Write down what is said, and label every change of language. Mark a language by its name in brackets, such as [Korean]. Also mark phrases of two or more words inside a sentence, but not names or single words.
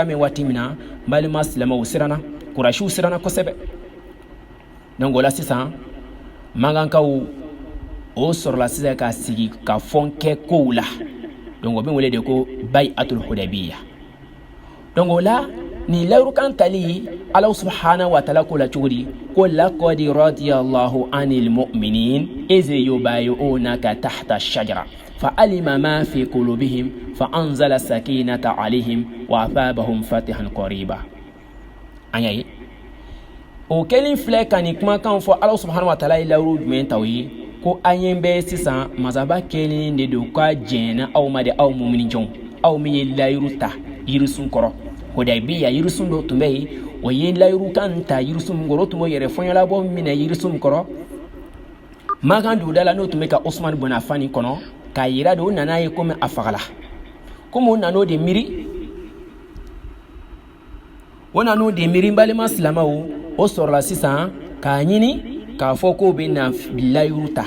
[Bambara] mɛn waati min na balima silamɛw siranna kurasiw siranna kosɛbɛ donc o la sisan mankankaw o sɔrɔla sisan ka sigi ka fɔn kɛ kow la donc o bɛ wele de ko [Arabic] بيعة الحديبية [Bambara] donc o la nin layirukan tali ala [Arabic] سبحانه وتعالى [Bambara] ko la cogo di ko [Arabic] لقد رضي الله عن المؤمنين إذ يبايعونك تحت الشجرة فعلم ما في قلوبهم فأنزل السكينة عليهم وأثابهم فتحا قريبا. [Bambara] أي o kelen filɛ ka nin kumakan fɔ Ala [Arabic] سبحانه وتعالى [Bambara] ye lawuru jumɛn taw ye ko an ye bɛ sisan masaba kelen de don ka jɛnna aw ma de aw muminijɔnw aw min ye layiru ta yirisun kɔrɔ Hudaybiya yirisun dɔ tun bɛ yen o ye layiru kan ta yirisun min kɔrɔ o tun b'o yɛrɛ fɔɲɔlabɔ minɛ yirisun min kɔrɔ makan duguda la n'o tun bɛ ka Usman ibn Affan kɔnɔ k'a yira de o nana ye komi a fagala komi o nan'o de miiri balima silamɛw o sɔrɔla sisan k'a ɲini k'a fɔ k'o bɛ na layiru ta